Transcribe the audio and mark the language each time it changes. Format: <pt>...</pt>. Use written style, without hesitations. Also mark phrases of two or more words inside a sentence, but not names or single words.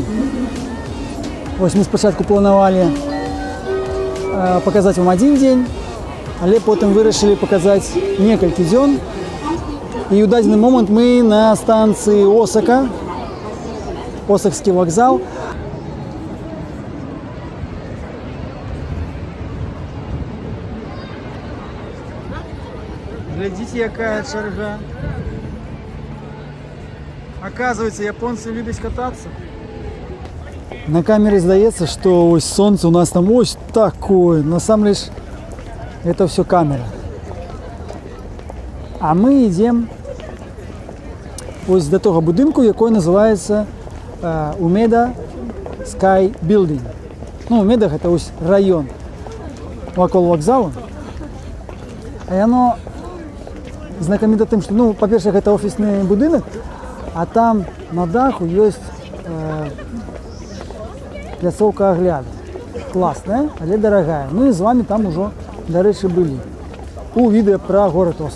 <be>Вось мы спачатку планавалі паказаць вам адзін дзень, але потым вырашылі паказаць некалькі дзён. І ў дадзены момант мы на станцыі Осака, Осакскі вакзал.</be> <ru>Глядите, какая чарга. Оказывается, японцы любят кататься. На камере здаецца, что ось солнце у нас там ось такое. На самом деле это все камера. А мы идем</ru> <uk>ось до того будинку, який називається Умеда Sky Building.</uk> <ru>Ну, Умеда это ось район вокруг вокзалу.</ru> <be>А оно знакаміта тым, што, ну, па-першае, гэта офісны будынак, а там на даху ёсць пляцоўка агляду. Класная, але дарагая. Мы з вами там ужо, дарэчы, былі. У відэа пра горад Осака.</be>